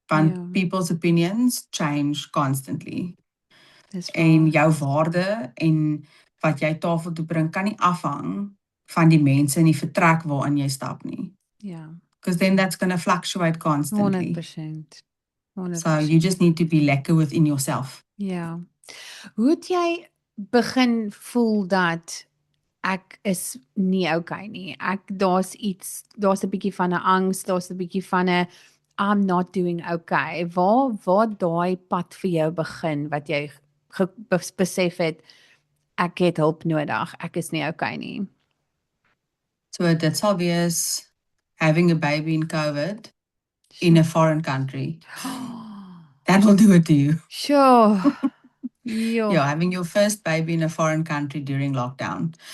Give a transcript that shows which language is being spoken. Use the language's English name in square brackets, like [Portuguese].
[English] Want people's opinions change constantly. [Afrikaans] En jou waarde en wat jy tafel toe bring, kan nie afhang van die mense in die vertrek waarin jy stap nie. [English] Because then that's going to fluctuate constantly. 100%. So you just need to be lekker within yourself. [Afrikaans] Hoe het jy begin voel dat ek is nie okay nie? Daar's 'n bietjie van 'n angs, daar's 'n bietjie van 'n [English] I'm not doing okay. [Afrikaans] Waar daai pad vir jou begin, wat jy besef het, ek het hulp nodig, ek is nie okay nie? [English] So [Afrikaans] dit sal wees [English] having a baby in COVID in a foreign country. That will do it to you. Sure. Having your first baby in a foreign country during lockdown.